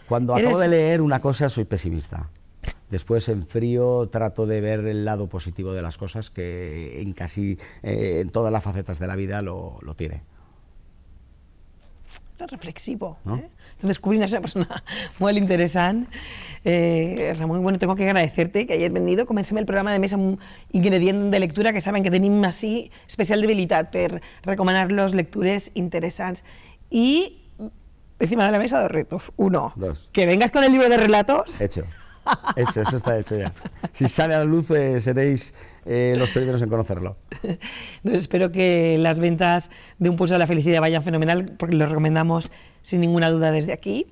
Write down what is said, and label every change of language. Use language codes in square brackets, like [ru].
[es] Cuando acabo de leer una cosa soy pesimista. Después, en frío, trato de ver el lado positivo de las cosas, que en todas las facetas de la vida lo tiene. Reflexivo, ¿no? Descubrir una persona muy interesante. Ramon, bueno, tengo que agradecerte que hayas venido. [ca] Comencem el programa de més amb un ingredient de lectura que saben que tenim així especial debilitat per recomanar-los lectures interesants. [es] Y encima de la mesa dos retos. Uno, que vengas con el libro de relatos. Hecho, eso está hecho ya. Si sale a la luz seréis los primeros en conocerlo. Entonces espero que las ventas de Un Pulso de la Felicidad vayan fenomenal, porque lo recomendamos sin ninguna duda desde aquí.